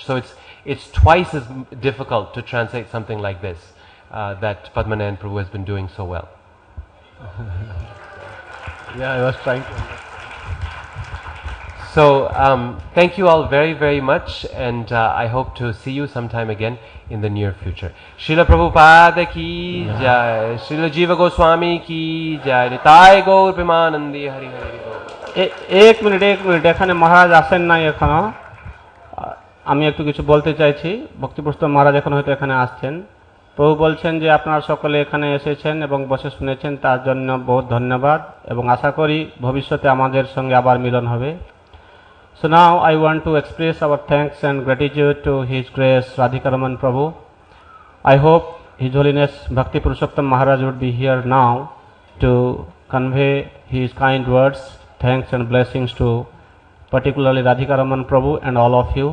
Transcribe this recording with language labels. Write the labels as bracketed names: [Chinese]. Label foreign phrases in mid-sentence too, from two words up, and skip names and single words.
[English] So it's twice as difficult to translate something like this that Padmanabhan Prabhu has been doing so well. Yeah, I was trying to. So thank you all very, very much, and I hope to see you sometime again in the near future. [Hindi] श्रील प्रभुपाद की जय, श्रील जीव गोस्वामी की जय, निताई गौर प्रेमानन्दी हरि हरि गौर. [Bangla] এক মিনিট এখানে মহারাজ আসেন নাই এখনো, আমি একটু কিছু বলতে চাইছি। ভক্তিপুরস্ত মহারাজ এখন হয়তো এখানে আসছেন। প্রভু বলছেন যে আপনারা সকলে এখানে এসেছেন এবং বসে শুনেছেন তার জন্য বহুত ধন্যবাদ এবং আশা করি ভবিষ্যতে আমাদের সঙ্গে আবার মিলন হবে। [English] So now I want to express our thanks and gratitude to His Grace Radhika Raman Prabhu. I hope His Holiness Bhakti Purushottam Maharaj would be here now to convey his kind words, thanks and blessings to particularly Radhika Raman Prabhu and all of you.